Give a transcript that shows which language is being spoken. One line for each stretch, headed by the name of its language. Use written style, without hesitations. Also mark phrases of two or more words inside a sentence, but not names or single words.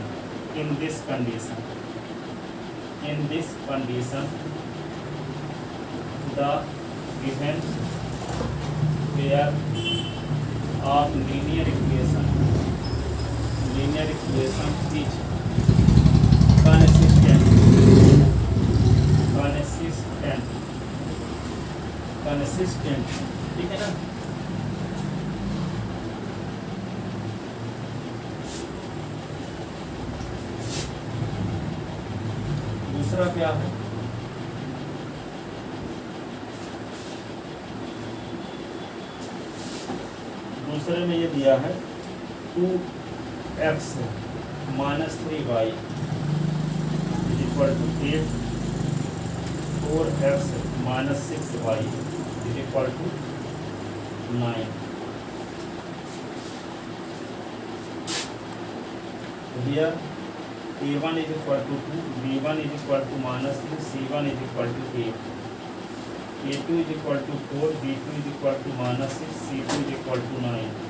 English: in this condition the given pair of linear equation is consistent।
Hindi: ठीक है ना। दूसरा क्या है, दूसरे में ये दिया है 2x - 3y = 8, 4x - 6y = 9।
English: here a1 = 2, b1 = -3, c1 = 8, a2 = 4, b2 = -6, c2 = 9।